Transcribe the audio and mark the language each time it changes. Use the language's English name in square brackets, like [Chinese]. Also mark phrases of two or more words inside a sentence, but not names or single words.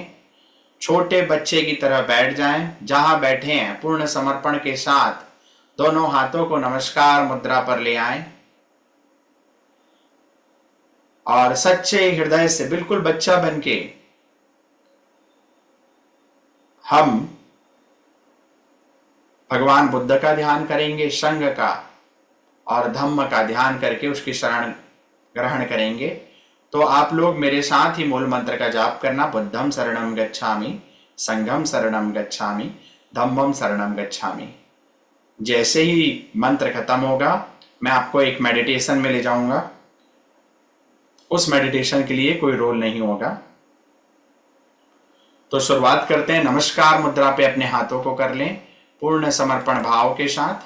[Hindi] छोटे बच्चे की तरह बैठ जाएं। जहां बैठे हैं पूर्ण समर्पण के साथ दोनों हाथों को नमस्कार मुद्रा पर ले आएं और सच्चे हृदय से, बिल्कुल बच्चा बनके, हम भगवान बुद्ध का ध्यान करेंगे, संघ का और धम्म का ध्यान करके उसकी शरण ग्रहण करेंगे। तो आप लोग मेरे साथ ही मूल मंत्र का जाप करना। [Pali] बुद्धम शरणम गच्छामि, संघम शरणम गच्छामि, धम्मम शरणम गच्छामि। [Hindi] जैसे ही मंत्र खत्म होगा, मैं आपको एक मेडिटेशन में ले जाऊंगा। उस मेडिटेशन के लिए कोई रोल नहीं होगा। तो शुरुआत करते हैं। नमस्कार मुद्रा पे अपने हाथों को कर लें पूर्ण समर्पण भाव के साथ।